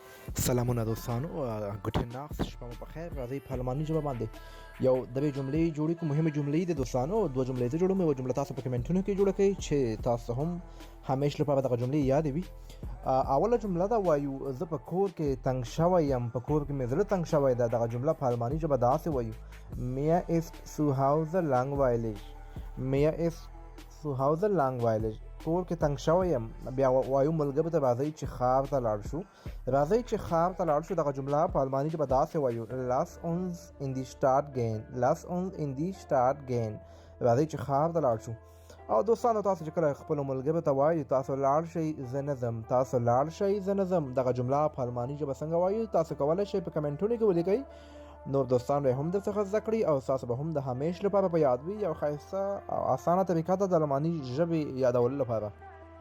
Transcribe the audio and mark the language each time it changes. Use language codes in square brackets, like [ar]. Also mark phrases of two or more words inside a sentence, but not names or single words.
[ps] سلامونه دوستانو [de] Gute Nacht [ps] شپه مو په خیر راځي په الماني ژبه باندې یو د جملې جوړې کوم مهمه جملې د دوستانو دوه جملې ته جوړوم یو جمله تاسو په کمنټونو کې جوړه کړئ چې تاسو هم همیشه لپاره دغه جملې یاد وي اوله جمله دا وایو زه په کور کې تنگ شوی یم په کور کې مې زړه تنگ شوی ده دغه جمله په الماني ژبه داسې وایو [de] mir ist zu Hause langweilig mir ist zu Hause langweilig [ps] کور کې تنگ شوی یم بیا وایو ملګرو ته راځئ چې ښار ته لاړ شو راځئ چې ښار ته لاړ شو دغه جمله په الماني ژبه داسې وایو lass [de] uns in die Stadt gehen lass uns in die Stadt gehen [ps] راځئ چې ښار ته لاړ شو او دوستانو تاسو چې کله خپلو ملګرو ته وایي تاسو لاړ شئ زه نه ځم تاسو لاړ شئ زه نه ځم دغه جمله په الماني ژبه څنګه وایو تاسو کولی شئ په کمنټونو کې ولیکئ نور دوستان به هم درڅخه زده کړي او تاسو به هم د همیش لپاره په یاد وي یو ښایسته او اسانه طریقه ده د الماني ژبې یادولو لپاره